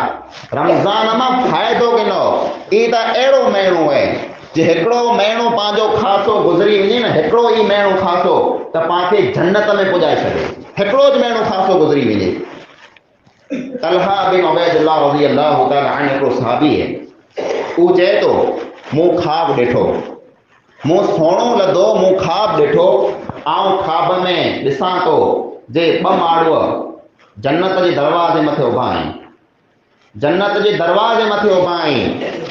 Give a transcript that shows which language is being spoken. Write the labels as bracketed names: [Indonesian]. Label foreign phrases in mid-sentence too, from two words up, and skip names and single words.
[Sindhi] रमज़ान मां फ़ाइदो किनो, ई त अहिड़ो महीनो आहे जे हिकिड़ो महीनो पंहिंजो ख़ासो गुज़री वञे न, हिकिड़ो ई महीनो ख़ासो त पाण खे जन्नत में पुॼाए छॾे, हिकिड़ो ज महीनो ख़ासो गुज़री वञे। तलहा बिन उबैदुल्लाह [Arabic] رضي الله تعالى عنه [Sindhi] हिकिड़ो सहाबी आहे, उहो चए थो मूं ख़्वाब ॾिठो, मूं सोणो लधो, मूं ख़्वाब ॾिठो, आउं ख़्वाब में ॾिसां थो जे 2 माण्हू जन्नत जे दरवाज़े मथे उभा आहिनि, जन्नत जे दरवाज़े मथे उभा आहिनि।